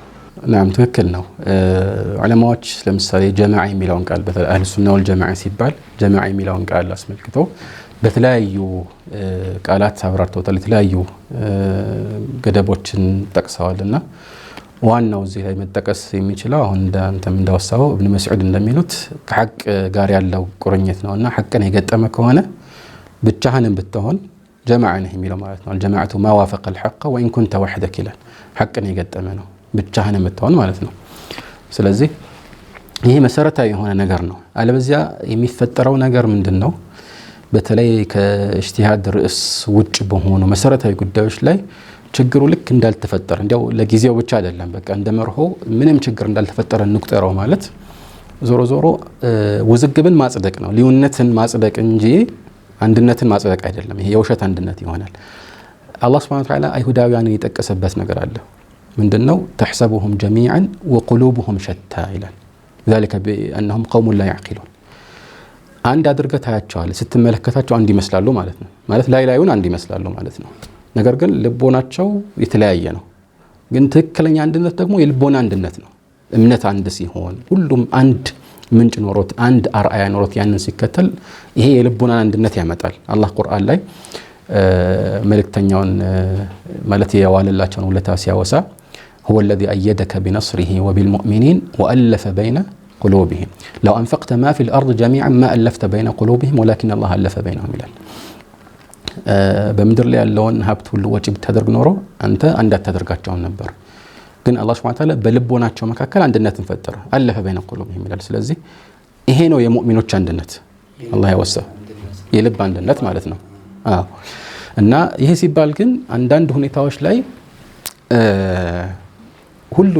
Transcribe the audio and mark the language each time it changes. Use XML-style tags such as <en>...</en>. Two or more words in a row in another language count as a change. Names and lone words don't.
<am>ናም ትክክል ነው። ዑለማዎች ለምሳሌ ጀማዓ የሚለውን ቃል በተለይ</am> <ar>أهل السنة والجماعة</ar> <am>ሲባል ጀማዓ የሚለውን ቃል አስመልክተው በተለያዩ ቃላት አብራርተውታል። የተለያዩ ገደቦችን ጠቅሰዋልና ዋናው እዚህ ላይ መጠቀስ የሚችለው አሁን አንተም እንዳወሳው ኢብኑ መስዑድ እንደሚሉት ከሐቅ ጋር ያለው ቁርኝት ነውና ሐቅን የገጠመ ከሆነ ብቻህንም ብትሆን ጀማዓ ነህ የሚለው ማለት ነው።</am> <ar>الجماعة ما وافق الحق وإن كنت وحدك</ar> <am>ይላል። ሐቅን የገጠመ ነው ብቻህንም ብትሆን ማለት ነው። ስለዚህ ይሄ መሰረታዊ የሆነ ነገር ነው። አለበዚያ የሚፈጠረው ነገር ምንድነው? በተለይ ከኢጅቲሃድ ርዕስ ውጭ በሆኑ መሰረታዊ ጉዳዮች ላይ ችግሩ ልክ እንዳልተፈጠረ እንዲያው ለጊዜው ብቻ አይደለም በቃ እንደመርሆ ምንም ችግር እንዳልተፈጠረ እንቁጠረው ማለት ዞሮ ዞሮ ውዝግብን ማጽደቅ ነው፣ ልዩነትን ማጽደቅ እንጂ አንድነትን ማጽደቅ አይደለም። ይሄ የውሸት አንድነት ይሆናል። አላህ</am> <ar>سبحانه وتعالى</ar> <am>አይሁዳውያንን የጠቀሰበት ነገር አለ። ምንድነው?</am> <ar>تحسبهم جميعا وقلوبهم شتى</ar> <am>ይላል።</am> <ar>ذلك بأنهم قوم لا يعقلون።</ar> <am>አንድ አድርገህ ታያቸዋለህ፣ ስትመለከታቸው አንድ ይመስላሉ ማለት ነው። ማለት ላዩን አንድ ይመስላሉ ማለት ነው። ነገር ግን ልቦናቸው የተለያየ ነው። ግን ትክክለኛ አንድነት ደግሞ የልቦና አንድነት ነው። እምነት አንድ ሲሆን ሁሉም አንድ ምንጭ ኖሮት አንድ አርአያ ኖሮት ያንን ሲከተል ይሄ የልቦና አንድነት ያመጣል። አላህ ቁርአን ላይ መልእክተኛውን ማለት የዋለላቸውን ውለታ ሲያወሳ</am> <ar>هو الذي أيدك بنصره وبالمؤمنين وألف بين قلوبهم لو أنفقت ما في الأرض جميعا ما ألفت بين قلوبهم ولكن الله ألف بينهم</ar> <am>ይላል። በምድር ላይ ያለውን ሀብት ሁሉ ወጪ ብታደርግ ኖሮ አንተ አንድ አታደርጋቸው ነበር። ግን አላህ</am> <ar>سبحانه وتعالى</ar> <am>በልቦናቸው መካከል አንድነትን ፈጠረ።</am> <ar>ألف بين قلوبهم</ar> <am>ይላል። ስለዚህ ይሄ ነው የሙእሚኖች አንድነት አላህ ያወሳው የልብ አንድነት ማለት ነው። እና ይሄ ሲባል ግን አንዳንድ ሁኔታዎች ላይ ሁሉን</am>